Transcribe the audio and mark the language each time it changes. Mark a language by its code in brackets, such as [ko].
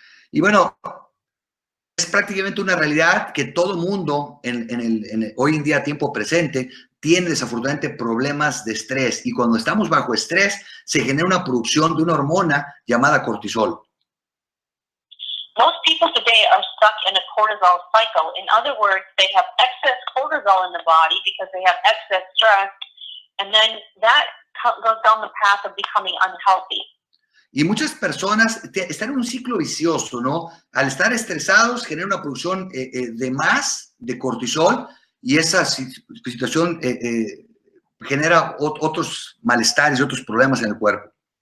[es] Y bueno, es prácticamente una realidad que todo mundo hoy en día, tiempo presente, tiene desafortunadamente problemas de estrés. Y cuando estamos bajo estrés, se genera una producción de una hormona llamada cortisol. [en] Most people today are stuck in a cortisol cycle. In other words, they have excess cortisol in the body because they have excess stress, and then that goes down the path of becoming unhealthy. [es] Y muchas personas están en un ciclo vicioso, ¿no? Al estar estresados, genera una producción de más de cortisol y esa situación genera otros malestares y otros problemas en el cuerpo.